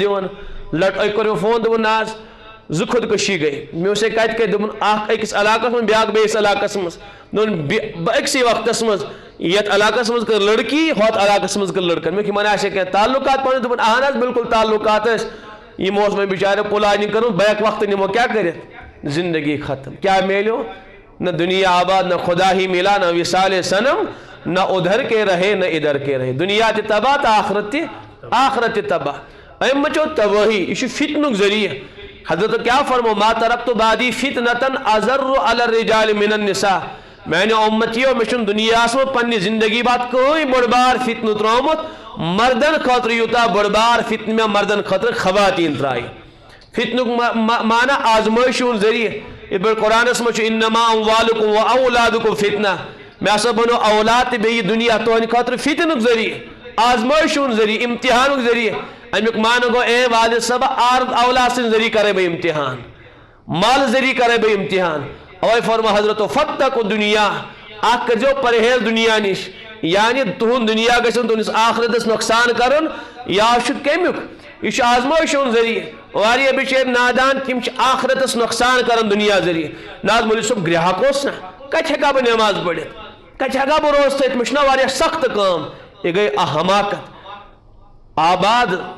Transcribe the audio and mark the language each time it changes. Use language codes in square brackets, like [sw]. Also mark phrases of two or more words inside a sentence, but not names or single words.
[ks] دِوان أکۍ کوٚر مےٚ فون دوٚپُن نہ حظ زٕ خودکشی گٔے مےٚ ووٚنُس ہے کتہِ کتہِ دوٚپُن اکھ أکِس علاقس منٛز بیاکھ بیٚیِس علاقس منٛز دوٚپُن بہٕ أکسٕے وقتس منٛز یتھ علاقس منٛز کٔر لڑکی ہوٚتھ علاقس منٛز کٔر لڑکن مےٚ یِمن آسہِ کینٛہہ تعلقات پانہٕ دوٚپُن اہن حظ بالکل تعلقات ٲسۍ یِمو اوس مےٚ بِچاریو پلاننگ کٔرمٕژ بیک وقتہٕ نِمو کیٛاہ کٔرِتھ زندگی ختم کیا میلیو نہ دنیا آباد [ur] نہ خدا ہی ملا نہ وصال صنم نہ ادھر کے رہے [ks] نہ ادھر کے رہے دنیا تہِ تباہ تہٕ آخرت تہِ تباہ أمۍ مچو تباہی یہ چھُ فتنُک ذریعہ حضرت کیا فرمو [ar] ما ترکت بعدی فتنتن اضر علی الرجال من النساء [ks] میانہِ اُمتیو مےٚ چھُنہٕ دُنیاہس منٛز پننہِ زندگی بعد کٕہٕنۍ بٔڑ بار فتنہٕ ترٛوومُت مردن خٲطرٕ یوٗتاہ بٔڑ بار فتنہٕ مےٚ مردن خٲطرٕ خواتیٖن ترٛایہِ فتنُک معنی آزمٲیشہِ ہُنٛد ذریعہ یِتھ پٲٹھۍ قرآنس منٛز چھُ [ar] انما اموالکم و اولادکم فتنہ [ks] مےٚ ہسا بنو اولاد تہٕ بیٚیہِ دُنیا تُہنٛدِ خٲطرٕ فتنُک ذریعہ آزمٲیشہِ ہُنٛد ذریعہ امتحانُک ذریعہ امیُک معنی گوٚو اے والد صٲبہ اولاد سٕنٛدِ ذریعہ کرے بہٕ امتحان مال ذریعہ کرے بہٕ امتحان اوے فرمو حضرتو [ar] فتقوا دنیا [ks] اکھ کٔرزیو پرہیز دنیا نِش یعنی تُہُنٛد دنیا گژھِ نہٕ تُہنٛدِس آخرتس نۄقصان کرُن یا چھُ کمیُک یہ چھُ آزمٲیشہِ ہُنٛد ذریعہ واریاہ بِچٲرۍ نادان تِم چھِ آخرتس نۄقصان کران دنیا ذریعہ نہ حظ مولوی صٲب گرٛاہک اوس نا کتہِ ہٮ۪کہٕ ہا بہٕ نٮ۪ماز پٔرِتھ کتہِ ہٮ۪کہٕ ہا بہٕ روزٕ تھٲیِتھ مےٚ چھُنہ واریاہ سخت کٲم یہِ گٔے حماقت آباد